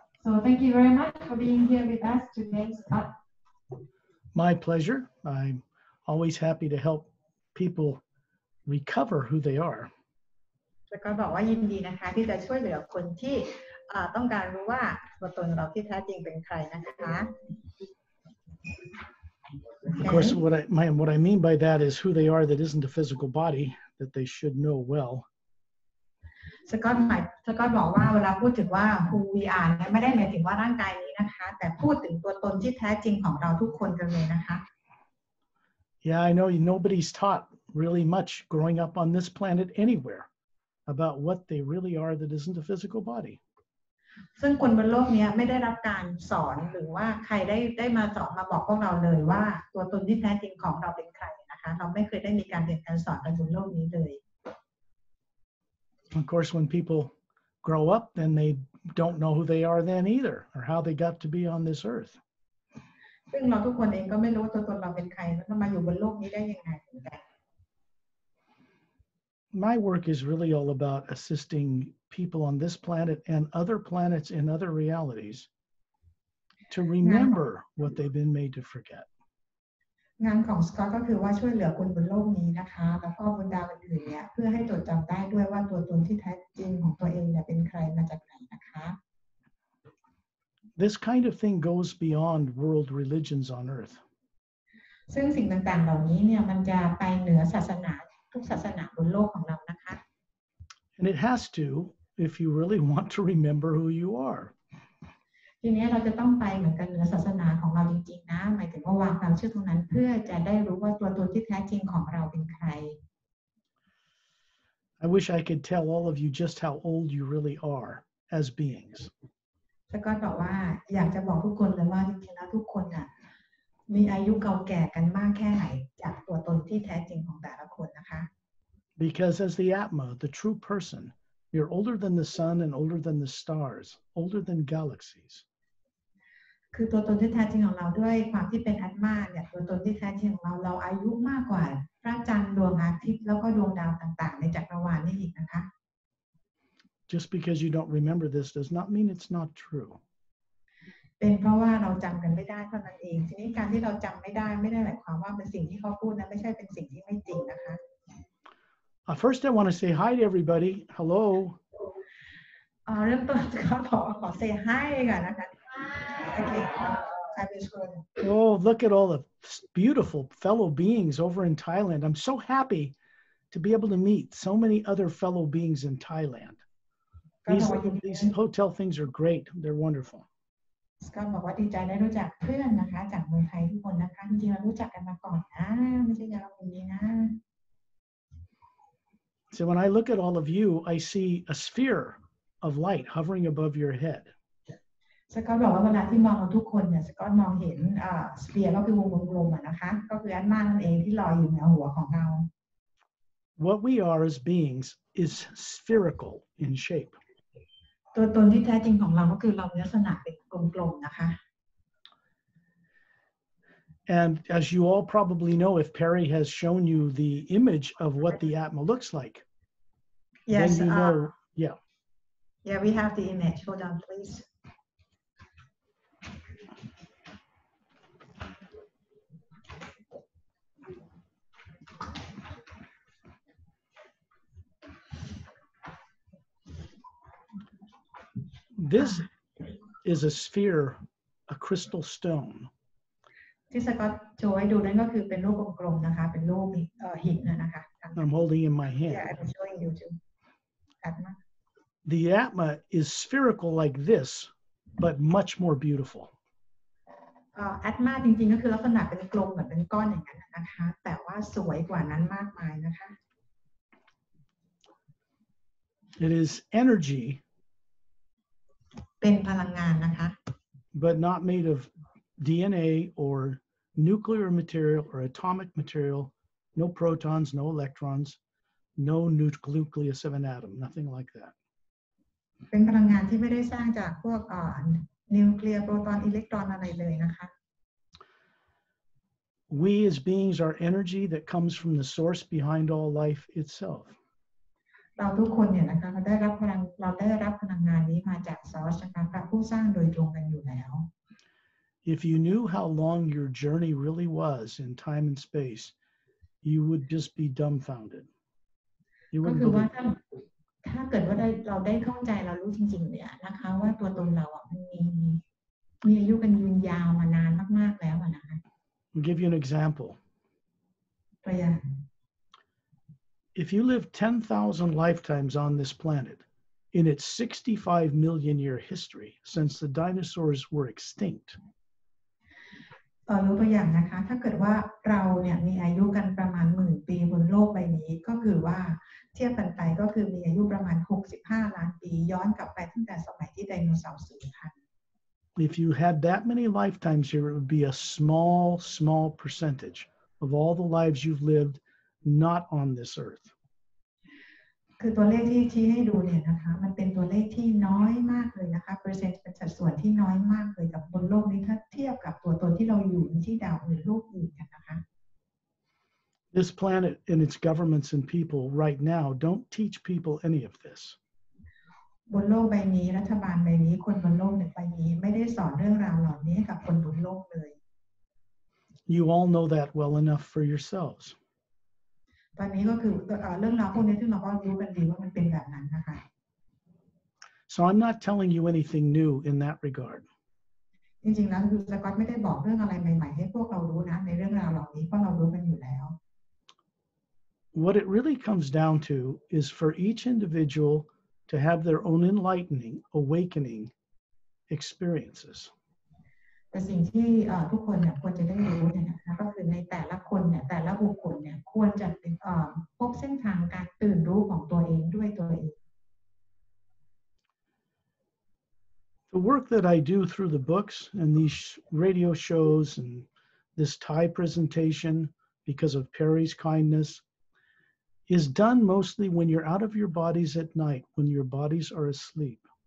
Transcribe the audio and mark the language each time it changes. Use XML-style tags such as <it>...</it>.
<en>So thank you very much for being here with us today, Scott. My pleasure. I'm always happy to help people recover who they are.</en> <th>แล้วก็บอกว่ายินดีนะคะที่จะช่วยเหลือคนที่ต้องการรู้ว่าตัวตนเราที่แท้จริงเป็นใครนะคะ</th> <en>Of course, what I mean by that is who they are that isn't a physical body that they should know well.</en> <th>สกอตบอกว่าเวลาพูดถึงว่า</th> <en>who we are</en> <th>เนี่ยไม่ได้หมายถึงว่าร่างกายนี้นะคะแต่พูดถึงตัวตนที่แท้จริงของเราทุกคนกันเลยนะคะ</th> <en>Yeah, I know nobody's taught really much growing up on this planet anywhere about what they really are that isn't a physical body.</en> <th>ซึ่งคนบนโลกนี้ไม่ได้รับการสอนหรือว่าใครได้มาสอนมาบอกพวกเราเลยว่าตัวตนที่แท้จริงของเราเป็นใครนะคะเราไม่เคยได้มีการเรียนการสอนกันบนโลกนี้เลย</th> <en>Of course, when people grow up, then they don't know who they are then either, or how they got to be on this earth.</en> <th>ซึ่งเราทุกคนเองก็ไม่รู้ว่าตัวตนเราเป็นใครแล้วมาอยู่บนโลกนี้ได้ยังไงเหมือนกัน</th> <en>My work is really all about assisting people on this planet and other planets in other realities to remember what they've been made to forget.</en> <th>งานของสกอตก็คือว่าช่วยเหลือคนบนโลกนี้นะคะแล้วก็บนดาวอื่นๆเนี่ยเพื่อให้จดจำได้ด้วยว่าตัวตนที่แท้จริงของตัวเองเนี่ยเป็นใครมาจากไหนนะคะ</th> <en>This kind of thing goes beyond world religions on earth.</en> <th>ซึ่งสิ่งต่างๆเหล่านี้เนี่ยมันจะไปเหนือศาสนาทุกศาสนาบนโลกของเรานะคะ</th> <en>And it has to if you really want to remember who you are.</en> <th>ทีนี้เราจะต้องไปเหมือนกันเหนือศาสนาของเราจริงๆนะหมายถึงว่าวางความเชื่อตรงนั้นเพื่อจะได้รู้ว่าตัวตนที่แท้จริงของเราเป็นใคร</th> <en>I wish I could tell all of you just how old you really are as beings.</en> <th>สกอตบอกว่าอยากจะบอกทุกคนเลยว่าจริงๆแล้วทุกคนน่ะมีอายุเก่าแก่กันมากแค่ไหนจากตัวตนที่แท้จริงของแต่ละคนนะคะ</th> <en>Because as the Atma, the true person, you're older than the sun and older than the stars, older than galaxies.</en> <th>คือตัวตนที่แท้จริงของเราด้วยความที่เป็นอัตมาเนี่ยตัวตนที่แท้จริงของเราอายุมากกว่าพระจันทร์ดวงอาทิตย์แล้วก็ดวงดาวต่างๆในจักรวาลนี่อีกนะคะ</th> <en>Just because you don't remember this does not mean it's not true.</en> <th>เป็นเพราะว่าเราจำกันไม่ได้เท่านั้นเองทีนี้การที่เราจำไม่ได้หมายความว่าเป็นสิ่งที่เขาพูดนะไม่ใช่เป็นสิ่งที่ไม่จริงนะคะ</th> <en>First, I want to say hi to everybody. Hello.</en> <th>เริ่มต้นก็ขอ</th> <en>say hi</en> <th>ก่อนนะคะ Okay.</th> <en>Oh, look at all the beautiful fellow beings over in Thailand. I'm so happy to be able to meet so many other fellow beings in Thailand. These hotel things are great. They're wonderful.</en> <th>สกอตบอกว่าดีใจได้รู้จักเพื่อนนะคะจากเมืองไทยทุกคนนะคะจริงๆเรารู้จักกันมาก่อนนะไม่ใช่ยาวคนนี้นะ</th> <en>So when I look at all of you, I see a sphere of light hovering above your head.</en> <th>สกอตบอกว่าเวลาที่มองเราทุกคนเนี่ยสกอตมองเห็นสเฟียร์ก็คือวงกลมๆนะคะก็คืออันมานั่นเองที่ลอยอยู่เหนือหัวของเรา</th> <en>What we are as beings is spherical in shape.</en> <th>ตัวตนที่แท้จริงของเราก็คือเรามีลักษณะเป็นกลมๆนะคะ</th> <en>And as you all probably know, if Perry has shown you the image of what the Atma looks like, Yes, then you know, yeah. Yeah, we have the image. Hold on, please. This is a sphere, a crystal stone.</en> <th>ที่สกอตโชว์ให้ดูนั่นก็คือเป็นรูปกลมๆนะคะเป็นรูปหินนะคะ</th> <en>I'm holding in my hand. Yeah, I'm showing you too. Atma. The Atma is spherical like this, but much more beautiful.</en> <th>Atma จริงๆก็คือลักษณะเป็นกลมเหมือนเป็นก้อนอย่างนั้นนะคะแต่ว่าสวยกว่านั้นมากมายนะคะ</th> <en>It is energy,</en> <th>เป็นพลังงานนะคะ</th> <en>but not made of DNA or nuclear material or atomic material, no protons, no electrons, no nucleus of an atom, nothing like that.</en> <th>เป็นพลังงานที่ไม่ได้สร้างจากพวกนิวเคลียร์โปรตอนอิเล็กตรอนอะไรเลยนะคะ</th> <en>We as beings are energy that comes from the source behind all life itself.</en> <th>เราทุกคนเนี่ยนะคะเราได้รับพลังงานนี้มาจากซอสนะคะพระผู้สร้างโดยตรงกันอยู่แล้ว</th> <en>If you knew how long your journey really was in time and space, you would just be dumbfounded. You</en> <th>ก็</th> <en>wouldn't</en> <th>คือว่า</th> <en>believe it.</en> <th>ถ้าเกิดว่าเราได้เข้าใจเรารู้จริงๆเนี่ยนะคะว่าตัวตนเราอ่ะมันมีอายุกันยืนยาวมานานมากๆแล้วนะคะ</th> <en>I'll give you an example.</en> <th>ตัวอย่าง</th> <en>If you live 10,000 lifetimes on this planet, in its 65 million year history since the dinosaurs were extinct,</en> <th>ยกตัวอย่างนะคะถ้าเกิดว่าเราเนี่ยมีอายุกันประมาณ10,000 ปีบนโลกใบนี้ก็คือว่าเทียบกันไปก็คือมีอายุประมาณ65 ล้านปีย้อนกลับไปตั้งแต่สมัยที่ไดโนเสาร์สูญพันธุ์</th> <en>if you had that many lifetimes here, it would be a small percentage of all the lives you've lived not on this earth.</en> <th>คือตัวเลขที่ชี้ให้ดูเนี่ยนะคะมันเป็นตัวเลขที่น้อยมากเลยนะคะเปอร์เซ็นต์เป็นสัดส่วนที่น้อยมากเลยกับบนโลกนี้ถ้าเทียบกับตัวตนที่เราอยู่ที่ดาวอื่นโลกอื่นกันนะคะ</th> <en>This planet and its governments and people right now don't teach people any of this.</en> <th>บนโลกใบนี้รัฐบาลใบนี้คนบนโลกใบนี้ไม่ได้สอนเรื่องราวเหล่านี้ให้กับคนบนโลกเลย</th> <en>You all know that well enough for yourselves.</en> <th>ตอนนี้ก็คือเรื่องราวพวกนี้ที่เราก็รู้กันดีว่ามันเป็นแบบนั้นนะคะ</th> <en>So I'm not telling you anything new in that regard.</en> <th>จริงๆแล้วคือสกอตไม่ได้บอกเรื่องอะไรใหม่ๆให้พวกเรารู้นะในเรื่องราวเหล่านี้เพราะเรารู้กันอยู่แล้ว</th> <en>What it really comes down to is for each individual to have their own enlightening, awakening experiences.</en> <th>แต่สิ่งที่ทุกคนเนี่ยควรจะได้รู้เนี่ยนะคะก็คือในแต่ละคนเนี่ยแต่ละบุคคลเนี่ยควรจะพบเส้นทางการตื่นรู้ของตัวเองด้วยตัวเอง</th> <en>The work that I do through the books and these radio shows and this Thai presentation, because of Perry's kindness, is done mostly when you're out of your bodies at night, when your bodies are asleep.</en>